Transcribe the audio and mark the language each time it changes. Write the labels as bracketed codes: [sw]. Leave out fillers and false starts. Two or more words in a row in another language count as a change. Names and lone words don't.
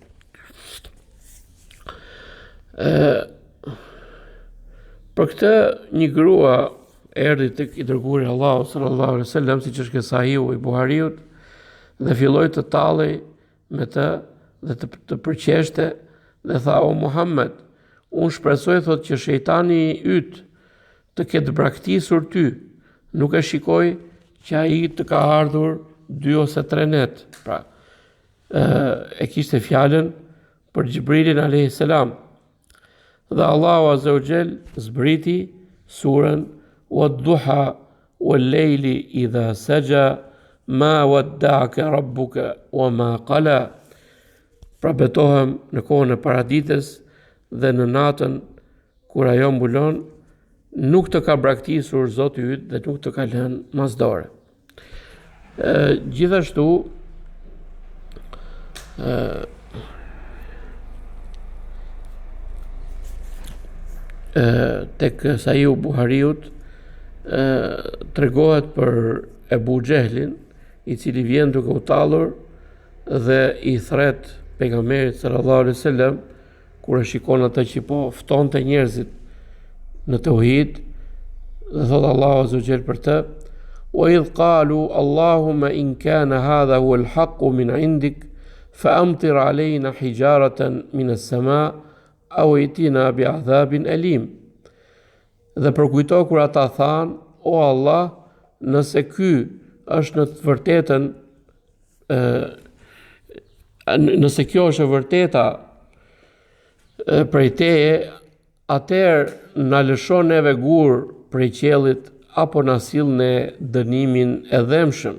[sq] Për këtë një grua erdhi tek i dërguari Allahu [ar] صلى الله عليه وسلم, [sq] siç është Sahihu i Buhariut, dhe filloi të tallej me të dhe të përqeshte dhe tha: "O Muhammed, unë shpresoj thot që shejtani yt të ketë braktisur ty, nuk e shikoj që ai të ka ardhur 2 ose 3 net." Pra, e kishte fjalën për Xhibrilin [ar] عليه السلام. [sq] Dhe Allahu [ar] عز وجل [sq] zbriti surën [ar] والضحى والليل إذا سجى ما ودعك ربك وما قلى. [sq] Pra betohem në kohën e paraditës dhe në natën kur ajo mbulon, nuk të ka braktisur Zoti yt dhe nuk të ka lënë masdore. Gjithashtu tek Sahihu Buhariut tregohet për Ebu Xehlin, i cili vjen duke u tallur dhe i thret pejgamberit [ar] صلى الله عليه وسلم [sq] kur e shikon atë që po ftonte njerëzit në tauhid, dhe thot Allahu [ar] عز وجل [sq] për të: [ar] "وإذ قالوا اللهم إن كان هذا هو الحق من عندك فأمطر علينا حجارة من السماء أو ائتنا بعذاب أليم." [sq] Dhe përkujto kur ata than: "O Allah, nëse ky është në të vërtetën, nëse kjo është e vërteta prej teje, atëherë na lëshon neve gur prej qiellit apo na sill ne dënimin e dhëmshëm."